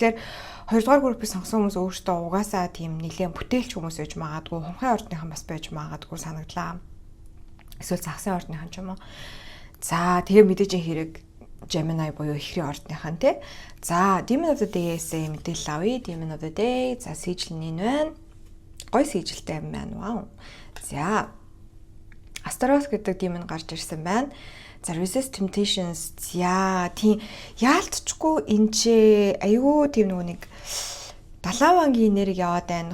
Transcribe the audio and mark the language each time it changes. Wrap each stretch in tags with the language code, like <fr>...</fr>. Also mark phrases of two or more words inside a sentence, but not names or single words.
<mn>Тэгэхээр хоёрдугаар группийг сонгосон хүмүүс өөрсдөө угаасаа тийм нэлээд бүтээлч хүмүүс байж магадгүй, хумхын ордныхан бас байж магадгүй санагдлаа. Эсвэл загсын ордныхан ч юм уу. За тэгээ мэдээж хэрэг Gemini буюу ихрийн ордныхан тий. За Demon of the Day-ээс мэдээлэл авъя. Demon of the Day. За сийжил нь энэ байна. Гой сийжилтэй юм байна. Вау. За Astaroth гэдэг демон гарч ирсэн байна.</mn> <en>За Resist Temptations.</en> <mn>За тийм яалтчгүй энэ ч айгүй тийм нэг 70 ангийн энерги яваад байна.</mn>